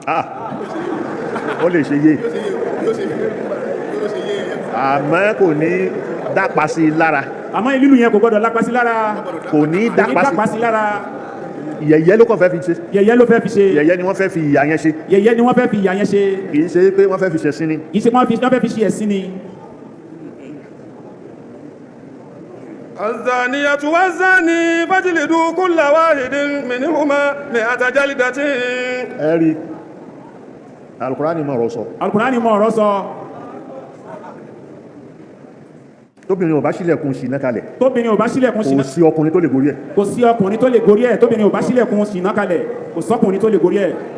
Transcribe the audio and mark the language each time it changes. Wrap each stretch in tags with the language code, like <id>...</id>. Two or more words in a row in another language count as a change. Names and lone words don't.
<yo>ó lè ṣe yé àmọ́ kò ní dápa sí lára. àmọ́ lílù yẹn kò gbọ́dọ̀ lápá sí lára kò ní dápá sí lára yẹ̀yẹ́ ló kàn fẹ́ fi ṣe yẹ̀yẹ́ ló fẹ́ fi ṣe yẹ̀yẹ́ ni wọ́n fẹ́ fi ìyà yẹn ṣe yẹ̀yẹ́ ni wọ́n fẹ́ fi ìyà yẹn ṣe kì í ṣe pé wọ́n fẹ́ fi ṣẹ̀sín ni kì í ṣe wọ́n fẹ́ fi ṣe ẹ̀sìn ni.</yo> <ar>الزانية والزاني فاجلدوا كل واحد منهما 100 جلدة.</ar> <yo>ẹ̀rí Al-Qur'ani mọ̀ ọ̀rọ̀ sọ Al-Qur'ani mọ̀ ọ̀rọ̀ sọ tóbìnrin ò bá ṣílẹ̀kùn ṣìnà kalẹ̀ tóbìnrin ò bá ṣílẹ̀kùn ṣìnà kò sí ọkùnrin tó lè gorí ẹ̀ kò sí ọkùnrin tó lè gorí ẹ̀ tóbìnrin ò bá ṣílẹ̀kùn ṣìnà kalẹ̀ kò sọ́kùnrin tó lè gorí ẹ̀.</yo>